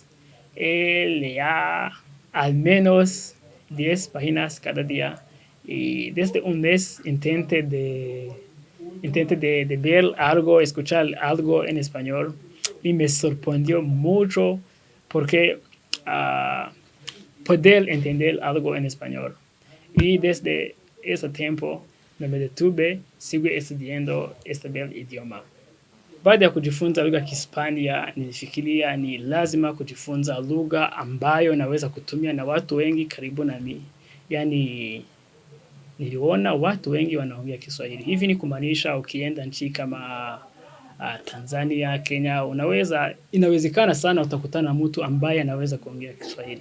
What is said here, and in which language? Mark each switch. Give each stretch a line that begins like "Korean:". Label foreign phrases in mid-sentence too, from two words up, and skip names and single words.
Spanish: Él leía al menos 10 páginas cada día y desde un mes intenté de ver algo, escuchar algo en español y me sorprendió mucho porque poder entender algo en español. Y desde ese tiempo no me detuve, sigo estudiando este bel idioma.
Swahili: Baada ya kujifunza lugha ya Kihispania, nilifikiria ni lazima kujifunza lugha ambayo naweza kutumia na watu wengi karibu nami. Yani niliona watu wengi wanaongea Kiswahili. Hivi ni kumaanisha ukienda nchi kama Tanzania, Kenya, inawezekana sana utakutana na mtu ambaye anaweza kuongea Kiswahili.